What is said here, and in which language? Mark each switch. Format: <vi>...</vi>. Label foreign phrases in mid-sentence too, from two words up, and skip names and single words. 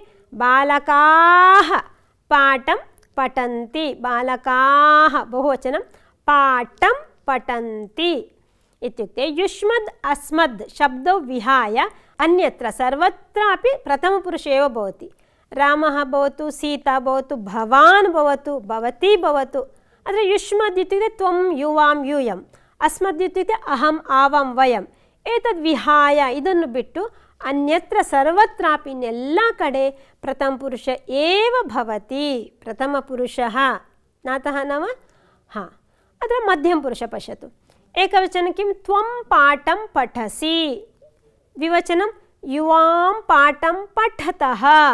<sa>बालकाः पाठं पठन्ति बालकाः बहुवचनं पाठं पठन्ति इत्युक्ते युष्मद् अस्मद् शब्दौ विहाय अन्यत्र सर्वत्रापि प्रथमपुरुषे एव भवति रामः भवतु सीता भवतु भवान् भवतु भवती भवतु अत्र युष्मद् इत्युक्ते त्वं युवां यूयम् अस्मद् इत्युक्ते अहम् आवां वयम् एतद् विहाय</sa> <kn>ಇದನ್ನು ಬಿಟ್ಟು</kn> <sa>अन्यत्र सर्वत्रापि</sa> <kn>ಎಲ್ಲ ಕಡೆ</kn> <sa>प्रथमपुरुष एव भवति प्रथमपुरुषः ज्ञातः न वा हा अत्र मध्यमपुरुष पश्यतु एकवचनं किं त्वं पाठं पठसि द्विवचनं युवां पाठं पठतः</sa>